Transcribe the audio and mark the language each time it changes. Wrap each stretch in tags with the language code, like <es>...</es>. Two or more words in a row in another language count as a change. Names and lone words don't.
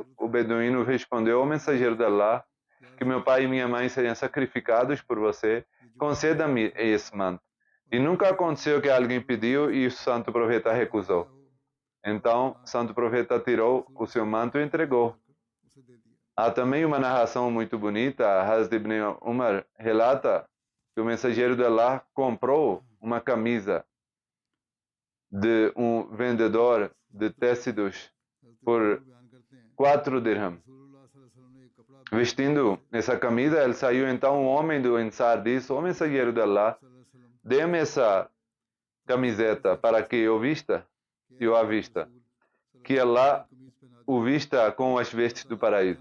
<pt>O beduíno respondeu: ó mensageiro de Allah, que meu pai e minha mãe sejam sacrificados por você, conceda-me esse manto. E nunca aconteceu que alguém pediu e o santo profeta recusou. Então, o santo profeta tirou o seu manto e entregou. Há também uma narração muito bonita. Hazrat ibn Umar relata que o mensageiro de Allah comprou uma camisa de um vendedor de tecidos por 4 dirham. Vestindo essa camisa, ele saiu. Então, um homem do Ansar disse: ó mensageiro de Allah, dê-me essa camiseta para que eu vista e o avista, que Allah o vista com as vestes do paraíso.</pt>